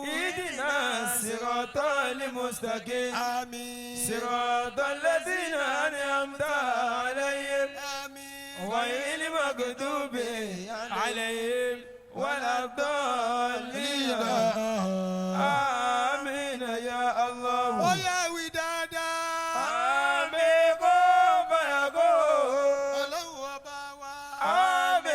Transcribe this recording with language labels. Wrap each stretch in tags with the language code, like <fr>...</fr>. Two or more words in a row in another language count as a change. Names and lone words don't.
<ar>اهدنا الصراط المستقيم Amin. صراط الذين أنعمت عليهم Amin. غير المغضوب عليهم ولا الضالين آمين يا</ar> <yo>Ó</yo> <ar>الله</ar> <yo>yá wí dáadáa.</yo> <ar>آمين قم فيكون</ar> <yo>Ọlọ́run ọba wa.</yo>